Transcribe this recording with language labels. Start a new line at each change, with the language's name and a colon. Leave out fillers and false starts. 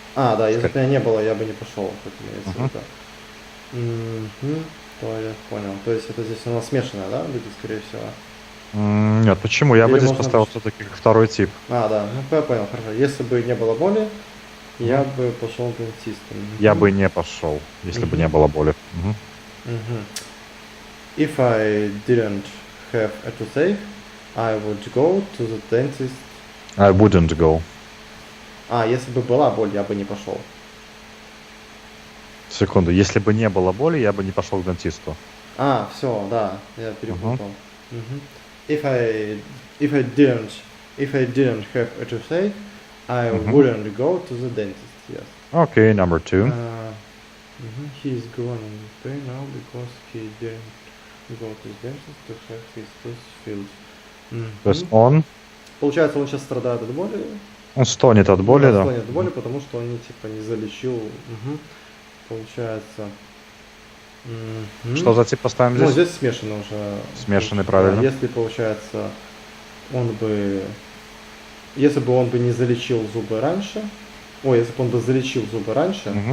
Russian: Да, если бы у меня не было, я бы не пошел, как имеется в виду. То я понял. То есть это здесь у нас смешанное, да, будет, скорее всего? Нет, почему? Я бы Или здесь можно поставил все-таки как второй тип. Да, ну я понял, хорошо. Если бы не было боли, я бы пошел к дантисту. Я бы не пошел, если бы не было боли.
English: If I didn't have a toothache, I would go to the dentist. I wouldn't go.
Russian: Если бы была боль, я бы не пошел. Секунду, если бы не было боли, я бы не пошел к дантисту. Все, да, я перепутал.
English: If I didn't have a toothache, I wouldn't go to the dentist. Yes. Okay, number 2. He is going in pain now because he didn't go to the dentist to have his tooth filled.
Russian: То есть он Получается, он сейчас страдает от боли. стонет от боли, да? Стонет от боли, потому что он не залечил. Получается. Что за тип поставим здесь? Здесь смешанный уже. Смешанный, правильно. Если, получается, если бы он бы не залечил зубы раньше, если бы он бы залечил зубы раньше,